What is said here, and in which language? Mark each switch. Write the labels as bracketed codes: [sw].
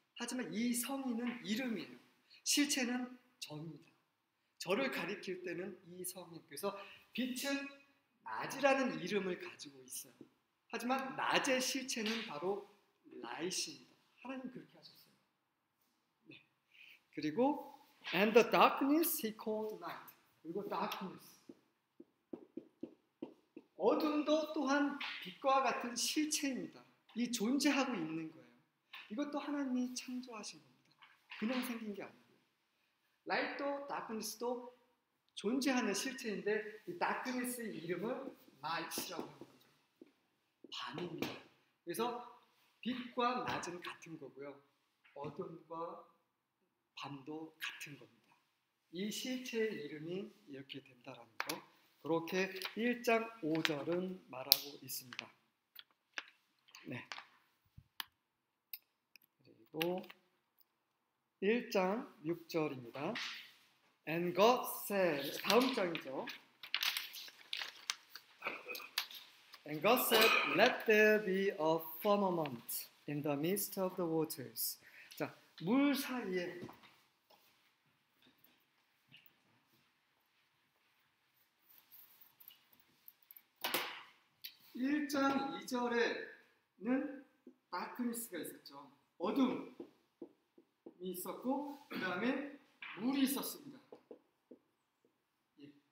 [ko] 하지만 이 성인은 이름이에요. 실체는 저입니다. 저를 가리킬 때는 이성인. 그래서 빛은 낮이라는 이름을 가지고 있어요. 하지만 낮의 실체는 바로 라이트입니다. 하나님 그렇게 하셨어요. 네. [en] 그리고 and the darkness he called night. [ko] 그리고 darkness. 어둠도 또한 빛과 같은 실체입니다. 이 존재하고 있는 거예요. 이것도 하나님이 창조하신 겁니다. 그냥 생긴 게 아니고요. 라이트도 다크니스도 존재하는 실체인데 이 다크니스의 이름은 나이트라고 하는 거죠. 밤입니다. 그래서 빛과 낮은 같은 거고요. 어둠과 밤도 같은 겁니다. 이 실체의 이름이 이렇게 된다라는 거. 그렇게 1장 5절은 말하고 있습니다. 네. 그리고 1장 6절입니다. [en] And God said, [ko] 다음 장이죠. [en] And God said, let there be a firmament in the midst of the waters. [ko] 자, 물 사이에 1장 2절에는 다크니스가 있었죠. 어둠이 있었고 그 다음에 물이 있었습니다. 예.